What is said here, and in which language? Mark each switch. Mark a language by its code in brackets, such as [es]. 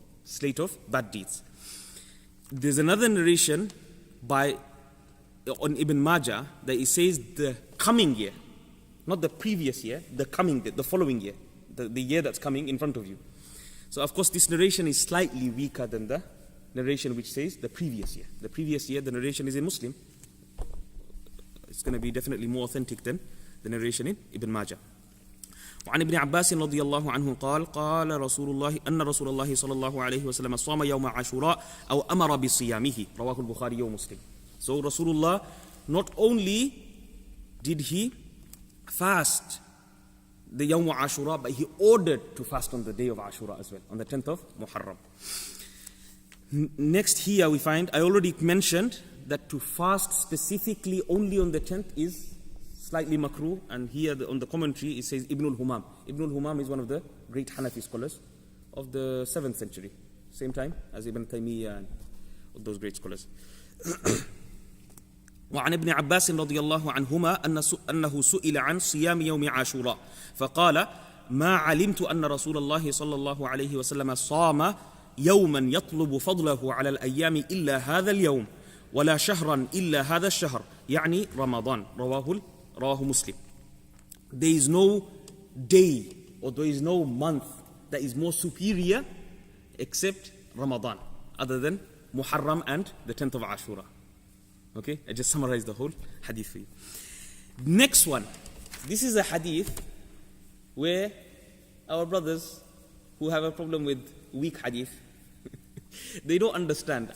[en] slate of bad deeds. There's another narration on Ibn Majah that it says the coming year, not the previous year, the coming, the following year, the year that's coming in front of you. So of course this narration is slightly weaker than the narration which says the previous year. The previous year, the narration is in Muslim. It's going to be definitely more authentic than the narration in Ibn Majah. [ar] وعن ابن عباس رضي الله عنه قال رسول الله أن رسول الله صلى الله عليه وسلم صام يوم عاشوراء أو أمر بصيامه رواه البخاري ومسلم. [en] So Rasulullah, not only did he fast the Yawm Ashura, but he ordered to fast on the day of Ashura as well, on the 10th of Muharram. Next here we find, I already mentioned that to fast specifically only on the 10th is slightly makruh, and here on the commentary it says Ibn al-Humam. Ibn al-Humam is one of the great Hanafi scholars of the 7th century, same time as Ibn Taymiyyah and those great scholars. [ar] وعن ابن عباس رضي الله عنهما أنه سئل عن صيام يوم عاشوراء فقال ما علمت أن رسول الله صلى الله عليه وسلم صام يوما يطلب فضله على الأيام إلا هذا اليوم ولا شهرا إلا هذا الشهر يعني رمضان رواه مسلم. [en] There is no day or there is no month that is more superior except Ramadan, other than Muharram and the 10th of Ashura. Okay, I just summarized the whole hadith for you. Next one, this is a hadith where our brothers who have a problem with weak hadith, they don't understand.